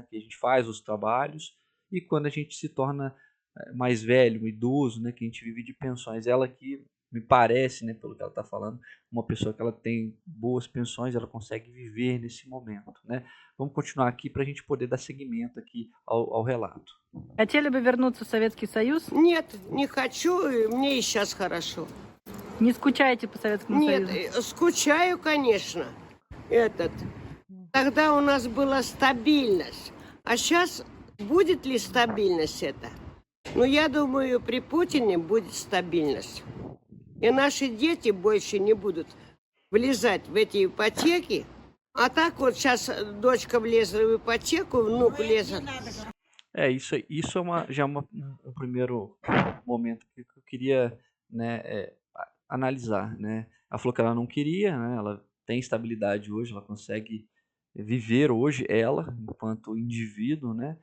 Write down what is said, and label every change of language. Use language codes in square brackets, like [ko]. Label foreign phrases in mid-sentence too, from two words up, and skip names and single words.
[pt] Que a gente faz os trabalhos, e quando a gente se torna mais velho, um idoso, né? Que a gente vive de pensões. Ela aqui me parece, né? Pelo que ela está falando, uma pessoa que ela tem boas pensões, ela consegue viver nesse momento, né? Vamos continuar aqui para a gente poder dar seguimento aqui ao relato. [ru] Хотели бы вернуться в Советский Союз? Нет, не хочу, и мне и сейчас хорошо. Не скучаете по Советскому Нет, Союзу? скучаю, конечно. Тогда у нас была стабильность. А сейчас будет ли стабильность это? Ну, я думаю, при Путине будет стабильность. И наши дети больше не будут влезать в эти ипотеки. А так вот сейчас дочка влезла в ипотеку, внук влезет. [pt] Isso já é um primeiro momento que eu queria, né, analisar, né? Ela falou que ela não queria, né? Ela tem estabilidade hoje, ela consegue viver hoje, ela, enquanto indivíduo, né?